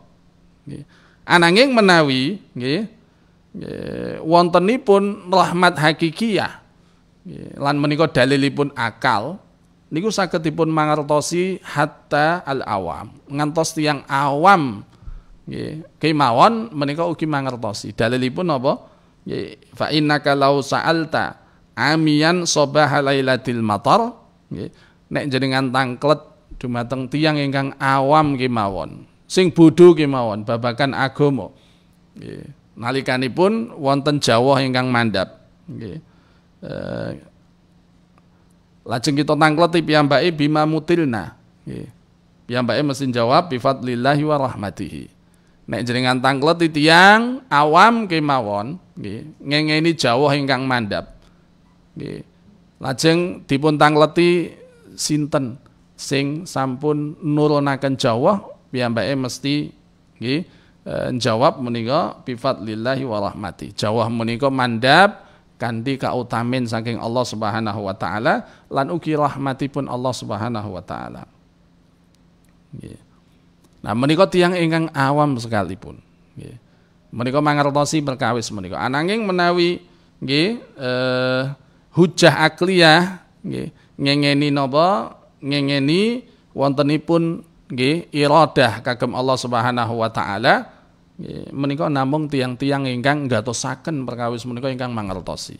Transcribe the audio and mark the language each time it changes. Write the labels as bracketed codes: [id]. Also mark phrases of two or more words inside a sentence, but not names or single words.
[jv] Ananging menawi nggih wontenipun rahmat hakikiyah lan menika dalilipun akal niku saged dipun mangertosi [ar] hatta al awam [jv] ngantos tiyang awam nggih kemawon menika ugi mangertosi dalilipun apa nggih [ar] fa innaka law sa'alta amiyan sabaha lailatil matar [jv] nggih nek jenengan tangklet dumateng tiyang ingkang awam kemawon sing bodho kemawon babagan agama nggih nalikanipun wonten jawah ingkang mandhap nggih lajeng kita tangkleti piyambake [ar] bima mutilna [jv] nggih piyambake mesti jawab [ar] bi fadlillahi wa rahmatihi [jv] nek jenengan tangkleti tiyang awam kemawon nggih ngengeni jawah ingkang mandhap nggih lajeng dipun tangleti sinten sing sampun nurunaken jawah piyambake mesti nggih jawab menika [ar] bi fadlillahi wa rahmati. [jv] Jawah menika mandhap kanthi kautamin saking Allah [ar] Subhanahu wa taala [jv] lan ugi rahmatipun Allah [ar] Subhanahu wa taala. [jv] Nggih. Nah menika tiyang ingkang awam sekalipun nggih. Menika mangertosi perkawis menika. Ananging menawi nggih hujah akliyah nggih ngengeni napa ngengeni wontenipun nggih iradah kagem Allah [ar] Subhanahu wa taala [jv] nggih menika namung tiang-tiang ingkang ngatosaken perkawis menika ingkang mangertosi.